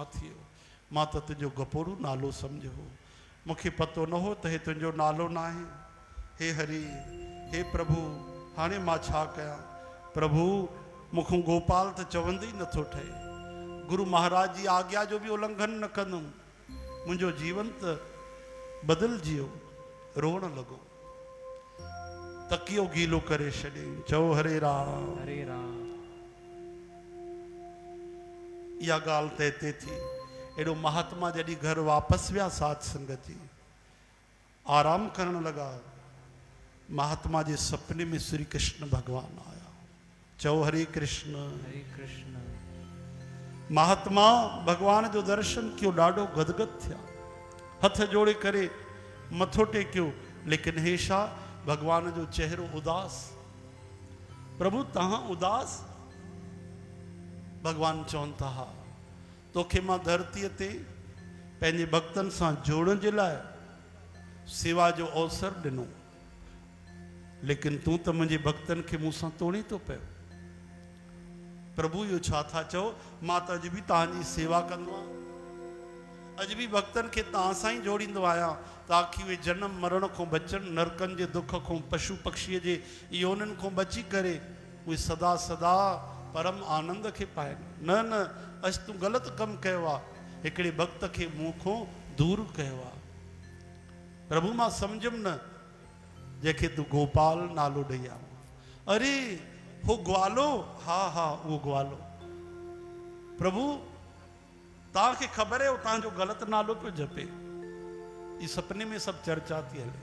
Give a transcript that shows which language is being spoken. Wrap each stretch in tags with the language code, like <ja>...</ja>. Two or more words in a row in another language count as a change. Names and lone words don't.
<sd>थी वियो मां त तुंहिंजो गपोड़ू नालो सम्झो मूंखे पतो न हो त हे तुंहिंजो नालो न आहे हे हरि हे प्रभु हाणे मां छा कयां प्रभु मूंखां गोपाल त चवंदे ई नथो ठहे गुरु महाराज जी आज्ञा जो बि उल्लंघन न कंदुमि मुंहिंजो जीवन त बदिलजी वियो रोअणु लॻो तकियो गीलो करे छॾे चओ हरे राम हरे राम इहा ॻाल्हि त हिते थी एॾो महात्मा जॾहिं घर वापसि विया साध संगत जी आराम करणु लॻा महात्मा जे सपने में श्री कृष्ण भगवान आया चओ हरे कृष्ण महात्मा भगवान जो दर्शन कियो ॾाढो गदगद थिया हथ जोड़े करे मथो टेकियो लेकिन हे छा भगवान जो चेहरो उदास प्रभु तव्हां उदास भगवान चवनि था हा तोखे मां धरतीअ ते पंहिंजे भक्तनि सां जोड़ण जे लाइ सेवा जो अवसर ॾिनो लेकिन तूं त मुंहिंजे भक्तनि खे मूंसां तोड़ी थो पियो प्रभु इहो छा था चओ मां त अॼु बि तव्हांजी सेवा कंदो आहियां अॼु बि भक्तनि खे तव्हां सां ई जोड़ींदो आहियां ताकी उहे जनम मरण खां बचनि नरकनि जे दुख खां पशु पक्षीअ जे योनिन खां बची करे उहे सदा सदा परम आनंद खे पाइनि। न न अॼु तूं ग़लति कमु कयो आहे, हिकिड़े भक्त खे मूं खां दूर कयो आहे। प्रभु मां सम्झुमि न जंहिंखे तूं गोपाल नालो ॾेई आयो। अरे हो ग्वालो, हा हा उहो ग्वालो। प्रभु तव्हांखे ख़बर आहे तव्हांजो ग़लति नालो पियो जपे, ई सपने में सभु चर्चा थी हले।</sd>